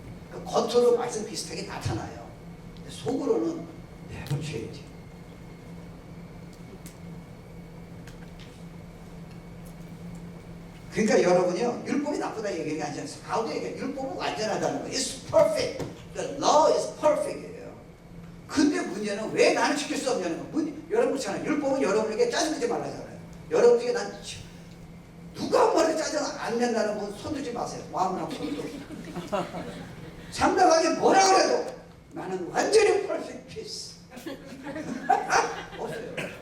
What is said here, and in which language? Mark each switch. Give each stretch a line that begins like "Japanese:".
Korean: 그러니까 겉으로 말씀 비슷하게 나타나요. 근데 속으로는 내가 죄지. 그러니까 여러분이요 율법이 나쁘다 얘기하는 게 아니잖아요. 바울도 얘기해요. 율법은 완전하다는 거예요.
English: It's perfect. The law is perfect예요.
Korean: 근데 문제는 왜 나는 지킬 수 없냐는 거. 여러분 그렇잖아요. 율법은 여러분에게 짜증내지 말라잖아요. 여러분 중에 난 누가 뭐래 짜증 안 낸다는 분 손들지 마세요. 마음이랑 손도. 상대방이 뭐라 그래도 나는 완전히 perfect peace. 없어요.